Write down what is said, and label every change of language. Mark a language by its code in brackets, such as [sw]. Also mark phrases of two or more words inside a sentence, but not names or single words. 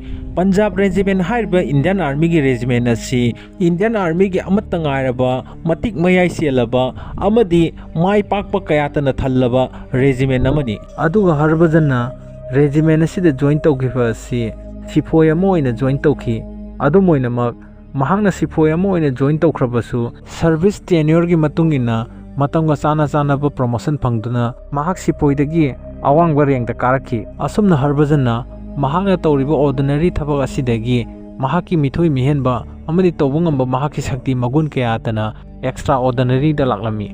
[mni] Punjab Regiment haiba Indian Army gi regiment asi Indian Army gi amatta ngairaba matik mayai selaba amadi mai pakpa kayatana thallaba regiment amani. Aduga Harbhajan na regiment asida join tawgiba asi sipoi ama oina join tawki. Adu moinamak mahakna sipoi ama oina join tawkhrabasu [en] service tenure [mni] gi matungina matamga chana promotion phangduna mahak sipoi dagi awangba rengda karaki. Asumna Harbhajan na mahakna tawriba ordinary thabak asidagi mahaki mithoi mihenba amadi tawbu ngamba mahaki shakti magun kayatana extraordinary da laklami.